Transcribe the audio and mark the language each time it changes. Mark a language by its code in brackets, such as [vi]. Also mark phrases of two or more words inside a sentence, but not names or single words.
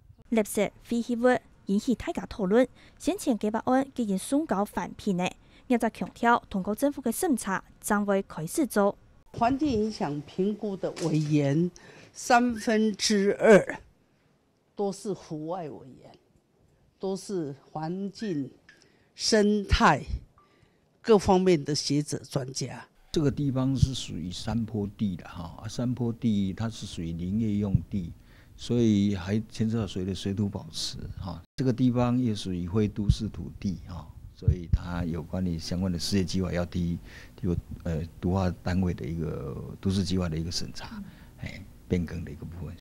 [zh] 垃圾廢棄物引起大家討論，先前計劃案既然送交環評呢，業者強調通過政府嘅審查，將會開始做。環境影響評估的委員2/3都是戶外委員，都是環境、生態各方面的學者專家。这个地方是属于山坡地的哈，山坡地它是属于林业用地，所以还牵涉到水的水土保持哈。这个地方也属于非都市土地哈，所以它有关于相关的事业计划要提都划单位的一个都市计划的一个审查，变更的一个部分。